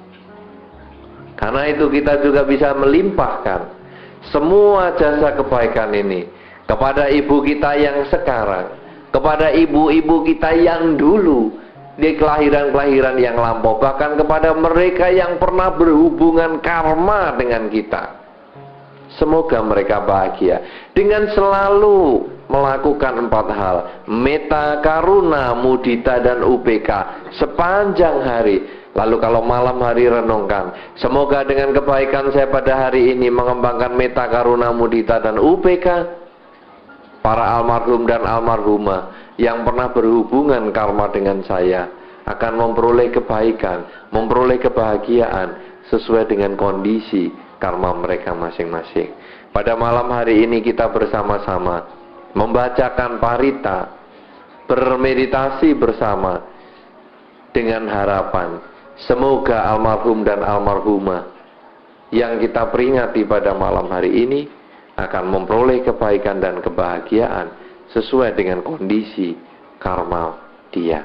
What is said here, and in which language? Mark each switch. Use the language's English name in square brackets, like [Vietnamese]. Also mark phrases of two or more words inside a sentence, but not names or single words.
[Indonesian] Karena itu kita juga bisa melimpahkan semua jasa kebaikan ini kepada ibu kita yang sekarang, kepada ibu-ibu kita yang dulu di kelahiran-kelahiran yang lampau, bahkan kepada mereka yang pernah berhubungan karma dengan kita. Semoga mereka bahagia dengan selalu melakukan 4 hal: [Pali] metta, karuna, mudita, [Indonesian] dan UPK sepanjang hari. Lalu kalau malam hari renungkan, semoga dengan kebaikan saya pada hari ini mengembangkan [Pali] metta, karuna, mudita, [Indonesian] dan UPK. Para almarhum dan almarhumah yang pernah berhubungan karma dengan saya akan memperoleh kebaikan, memperoleh kebahagiaan sesuai dengan kondisi karma mereka masing-masing. Pada malam hari ini kita bersama-sama membacakan parita, bermeditasi bersama dengan harapan semoga almarhum dan almarhumah yang kita peringati pada malam hari ini akan memperoleh kebaikan dan kebahagiaan sesuai dengan kondisi karma dia.